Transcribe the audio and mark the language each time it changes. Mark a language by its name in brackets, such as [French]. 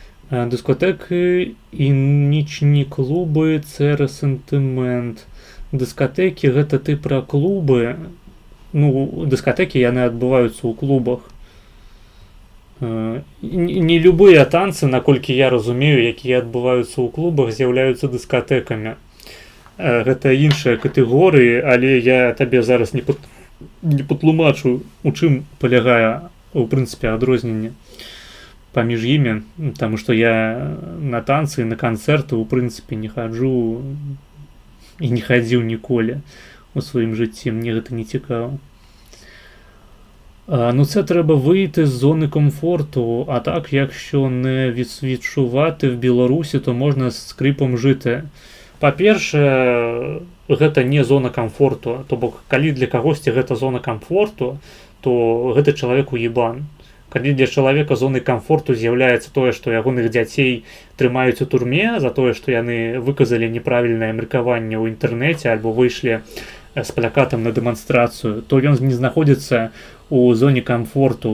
[Ukrainian] Дискотеки і нічні клубы, це ресентимент. [Belarusian] Дискотеки, гэта ты пра клубы. Ну, дискотеки яны адбываюцца ў клубах. Не любыя танцы, наколькі я разумею, якія адбываюцца ў клубах, з'яўляюцца дыскатэкамі. Гэта іншыя катэгорыі, але я табе зараз не патлумачу, у чым палягае, у прынцыпе, адрозненне паміж імі, таму што я на танцы, на канцэрты, у прынцыпе, не хаджу і не хадзіў ніколі у сваім жыцці, мне гэта не цікава. [Ukrainian] Ну, це треба вийти з зони комфорту, а так, якщо не відчувати в Білорусі, то можна з скрипом жити. [Belarusian] Па-перше, гэта не зона комфорту, то бок, калі для кагосьці гэта зона комфорту, то гэта чалавек уебан. Калі для чалавека зонай комфорту з'яўляецца тое, што ягоных дзяцей трымаюць у турме за тое, што яны выказалі неправільнае меркаванне ў інтэрнэце альбо выйшлі з плакатам на дэманстрацыю, то ён не знаходзіцца у зоне комфорту.